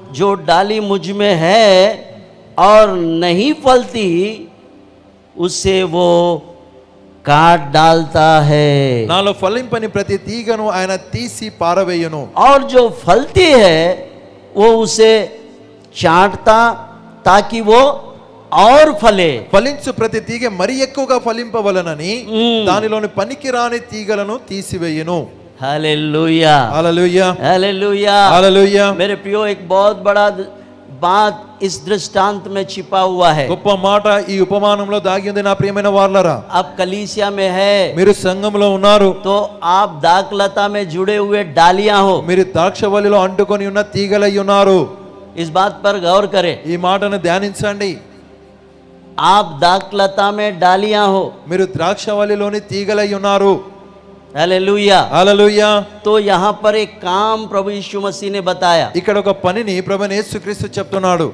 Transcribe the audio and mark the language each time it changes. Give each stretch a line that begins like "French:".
Hindi: जो डाली मुझ में है और नहीं फलती उससे वो काट डालता है।
Telugu: నాలో ఫలింపని ప్రతి తీగను ఆయన తీసి పారవేయును.
Hindi: और जो फलती है वो उसे चाटता ताकि वो और फले।
Telugu: ఫలించు ప్రతి తీగ మరి ఎక్కువగా ఫలింపవలనని దానిలోని పనికిరాని తీగలను తీసివేయును.
Hindi: Hallelujah
Telugu: hallelujah
Hindi: hallelujah
Telugu: hallelujah.
Hindi: मेरे प्रियो, एक बहुत बड़ा बात इस दृष्टांत में छिपा हुआ है।
Telugu: గొప్ప మాట ఈ ఉపమానంలో దాగి ఉంది నా ప్రియమైన వారలారా.
Hindi: आप कलीसिया में है
Telugu: మీరు సంఘంలో ఉన్నారు,
Hindi: तो आप दाखलता में जुड़े हुए डालियां हो।
Telugu: మీరు ద్రాక్షవల్లిలో అంటుకొని ఉన్న తీగలై ఉన్నారు.
Hindi: इस बात पर गौर करें।
Telugu: ఈ మాటను ధ్యానించండి.
Hindi: आप दाखलता में डालियां हो।
Telugu: మీరు ద్రాక్షవల్లిలోని తీగలై ఉన్నారు.
Hindi: हालेलुया।
Telugu: హల్లెలూయా.
Hindi: तो यहाँ पर एक काम प्रभु यीशु मसीह ने बताया।
Telugu: ఇక్కడ ఒక పనిని ప్రభువైన యేసుక్రీస్తు చెప్తున్నాడు.